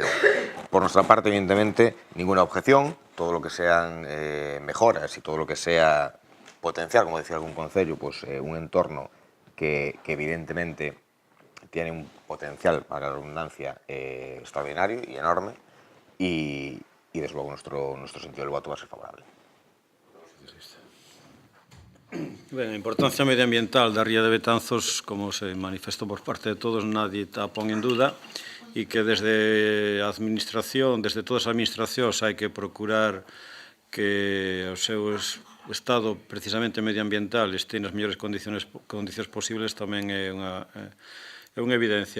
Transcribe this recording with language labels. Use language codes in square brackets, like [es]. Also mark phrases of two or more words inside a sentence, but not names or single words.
[es] Por nuestra parte, evidentemente, ninguna objeción, todo lo que sean mejoras y todo lo que sea potenciar, como decía algún concello, pues un entorno que evidentemente tiene un potencial, para la redundancia, extraordinario y enorme, y desde luego nuestro sentido del voto va a ser favorable. [gl] Ben, a importancia medioambiental da ría de Betanzos, como se manifestou por parte de todos, nadie a pon en duda, e que desde a administración, desde todas as administracións, hai que procurar que o seu estado precisamente medioambiental este nas mellores condicións posibles, tamén é unha evidencia.